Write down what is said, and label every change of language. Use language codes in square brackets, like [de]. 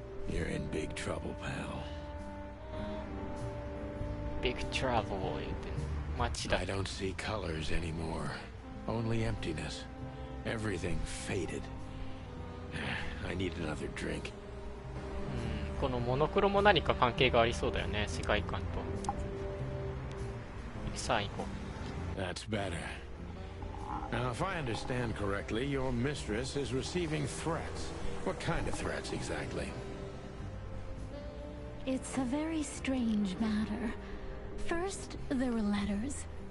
[en] You're in big trouble, pal. Big trouble [ja] 言って街だ。 [en] I don't see colors anymore. Only emptiness. Everything faded. I need another drink. [ja] このモノクロも何か関係がありそうだよね、世界観と。さあ行こう。 [en] That's better. Now, if I understand correctly, your mistress is receiving threats. What kind of threats exactly? It's a very strange matter. First, there were letters.